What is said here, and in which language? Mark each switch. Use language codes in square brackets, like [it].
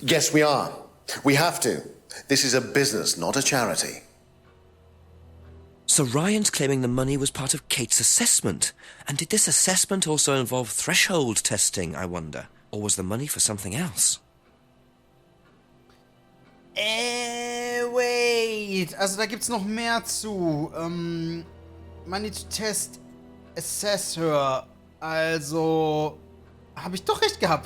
[en] Yes, we are. We have to. This is a business, not a charity. So Ryan's claiming the money was part of Kate's assessment. And did this assessment also involve threshold testing, I wonder? Or was the money for something else? Wait. [de] Also da gibt's noch mehr zu. [en] Money to test, assess her. [de] Also, habe ich doch recht gehabt.